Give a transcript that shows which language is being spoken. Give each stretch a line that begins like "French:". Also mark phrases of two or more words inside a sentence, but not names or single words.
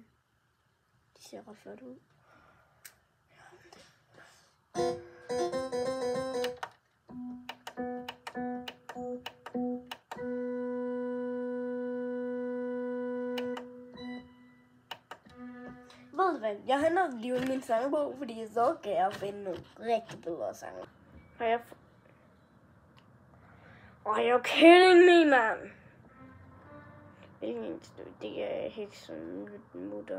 Danish: De ser ret flot ud. Ved du hvad? Jeg har nok lige min sangbog, fordi så kan jeg finde nogle rigtig bedre sange.
English: Are you kidding me, man?
Danish: Det er helt sådan lidt mutter.